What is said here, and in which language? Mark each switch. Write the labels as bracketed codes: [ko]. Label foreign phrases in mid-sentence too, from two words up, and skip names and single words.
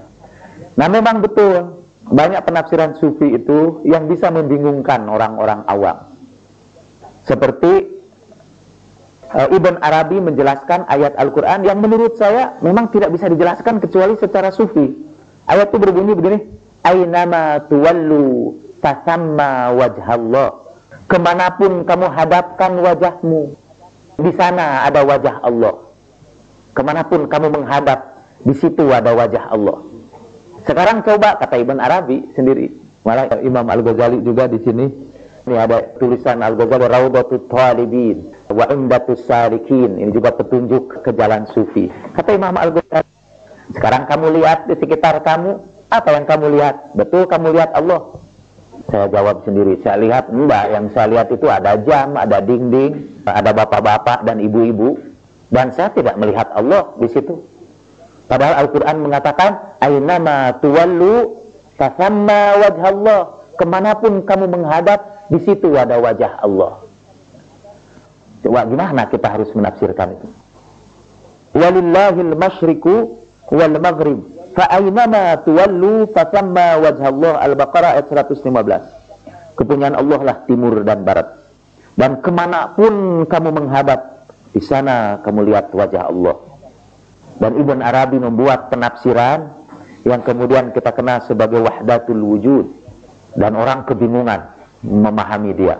[id] Nah, memang betul banyak penafsiran sufi itu yang bisa membingungkan orang-orang awam. Seperti Ibn Arabi menjelaskan ayat Al-Quran yang menurut saya memang tidak bisa dijelaskan kecuali secara sufi. Ayat itu berbunyi begini, [ar] أينما تولوا فثم وجه الله. [id] Kemanapun kamu hadapkan wajahmu, di sana ada wajah Allah. Kemanapun kamu menghadap, di situ ada wajah Allah. Sekarang coba, kata Ibn Arabi sendiri, malah Imam Al-Ghazali juga di sini. Ini ada tulisan Al-Ghazali, Raudatul Talibin wa Umdatus Salikin. Ini juga petunjuk ke jalan sufi. Kata Imam Al-Ghazali, sekarang kamu lihat di sekitar kamu, apa yang kamu lihat? Betul kamu lihat Allah? Saya jawab sendiri, saya lihat enggak, yang saya lihat itu ada jam, ada dinding, ada bapak-bapak dan ibu-ibu, dan saya tidak melihat Allah di situ. Padahal Al-Quran mengatakan, [ar] أينما تولوا فثم وجه الله. [id] Kemanapun kamu menghadap, di situ ada wajah Allah. Coba gimana kita harus menafsirkan itu? [ar] ولله المشرق والمغرب. فأينما تولوا فثم وجه الله. [id] Al-Baqarah ayat 115. Kepunyaan Allah lah timur dan barat. Dan kemanapun kamu menghadap, di sana kamu lihat wajah Allah. Dan Ibn Arabi membuat penafsiran yang kemudian kita kenal sebagai [ar] وحدة الوجود. [id] Dan orang kebingungan memahami dia.